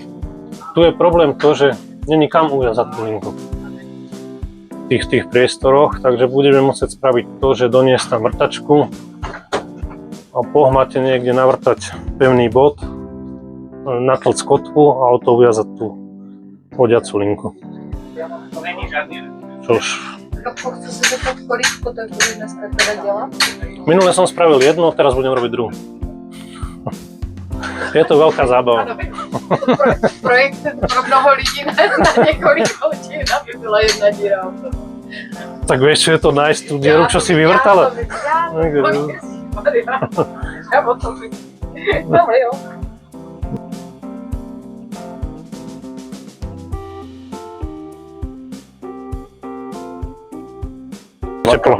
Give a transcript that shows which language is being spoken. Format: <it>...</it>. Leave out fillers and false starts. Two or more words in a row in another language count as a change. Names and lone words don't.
<sk>Tu je problém to, že není kam uviazať tú linku v tých priestoroch, takže budeme musieť spraviť to, že doniesť tam vrtačku a po hmate niekde navrtať pevný bod, natlcť kotvu a o to uviazať tú vodiacu linku. Čož... Minule som spravil jedno, teraz budem robiť druhú. Je to veľká zábava.</sk> <cs>Projekt pro mnoho lidí na několik hodin, aby byla jedna díra.</cs> <sk>Tak vieš, čo je to nájsť tú dieru, čo si vyvrtala?</sk> <cs>Já o tom ale jo. Teplo.</cs>